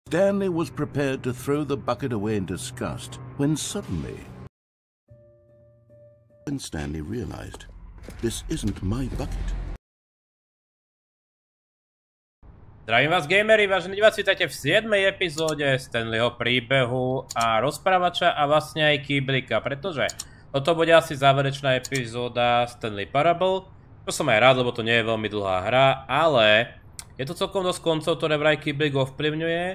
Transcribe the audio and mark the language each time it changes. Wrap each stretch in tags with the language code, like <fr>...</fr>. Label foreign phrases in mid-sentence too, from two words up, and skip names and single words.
<en>Stanley was prepared to throw the bucket away in disgust when suddenly Stanley realized, this isn't my bucket.</en> <sk>Zdravím vás, gamery, vážení diváci, vítajte v 7. epizóde Stanleyho príbehu a rozprávača a vlastne aj Kýblika, pretože toto bude asi záverečná epizóda Stanley Parable. To som aj rád, lebo to nie je veľmi dlhá hra, ale je to celkom dosť koncov, ktoré vraj Kýblik ovplyvňuje.</sk>